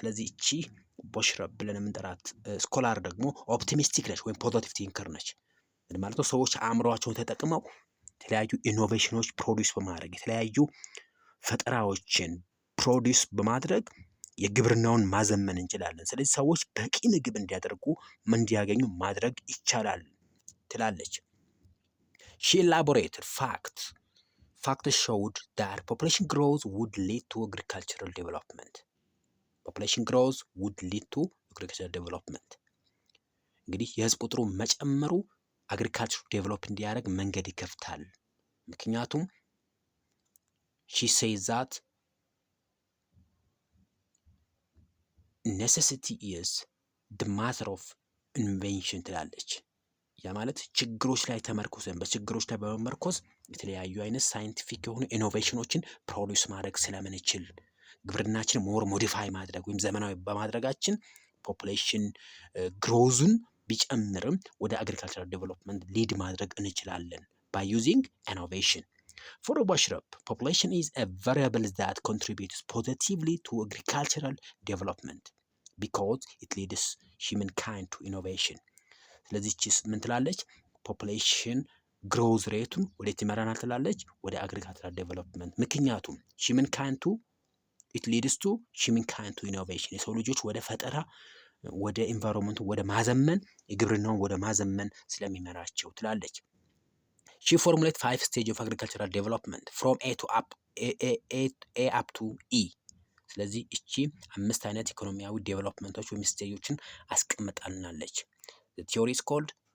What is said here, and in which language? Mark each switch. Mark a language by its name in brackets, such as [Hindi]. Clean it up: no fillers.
[Amharic] ስለዚህ እቺ ቦሽረፕ ብለን የምንጠራት ስኮላር ደግሞ ኦፕቲሚስቲክ ነች ወይም ፖዚቲቭ ቲንከር ነች። ማለት ነው ሰዎች አእምሯቸውን ተጠቅመው የተለያዩ ኢኖቬሽኖች ፕሮዲውስ በማድረግ የተለያዩ ፈጠራዎችን ፕሮዲውስ በማድረግ የግብርናውን ማዘመን እንችላለን። ስለዚህ ሰዎች በቂ ምግብ እንዲያገኙ ማድረግ ይቻላል ትላለች። [English] She elaborated facts showed that population growth would lead to agricultural development. Population growth would lead to agricultural development. [Amharic] እንግዲህ የህዝብ ቁጥሩ መጨመሩ አግሪካልቸር ዴቨሎፕ እንዲያደርግ መንገድ ይከፍታል። ምክንያቱም [English] she says that necessity is the mother of invention [Amharic] ትላለች። ያ ማለት ችግሮች ላይ ተመርኩዘን በችግሮች ላይ በመመርኮዝ የተለያዩ አይነት ሳይንቲፊክ የሆኑ ኢኖቬሽኖችን ፕሮዲውስ ማድረግ ስለምንችል ግብርናችን ሞር ሞዲፋይ ማድረግ ወይም ዘመናዊ በማድረጋችን ፖፑሌሽን ግሮዙን ቢጨምርም ወደ አግሪካልቸራል ዴቨሎፕመንት ሊድ ማድረግ እንችላለን [English] by using innovation. For Boschrup, population is a variable that contributes positively to agricultural development because it leads humankind to innovation. [Amharic] ስለዚህ ምን ትላለች? ፖፑሌሽን ግሮዝ ሬቱን ወዴት ይመራናል ትላለች? ወደ አግሪካልቸራል ዴቨሎፕመንት። ምክንያቱም ሂውመን ካይንድ ቱ ኢት ሊድስ ቱ ሂውመን ካይንድ ቱ ኢኖቬሽን፣ የሰው ልጆች ወደ ፈጠራ ወደ ኢንቫይሮንመንቱ ወደ ማዘመን የግብርናውን ወደ ማዘመን ስለሚመራቸው ትላለች። [English] ሺ ፎርሙሌት 5 ስቴጅ ኦፍ አግሪካልቸራል ዴቨሎፕመንት ፍሮም ኤ አፕ ቱ ኢ። [Amharic] ስለዚህ እቺ 5 አይነት ኢኮኖሚያዊ ዴቨሎፕመንቶች ወይም ስቴጆችን አስቀምጣልናለች። [English] The theory is called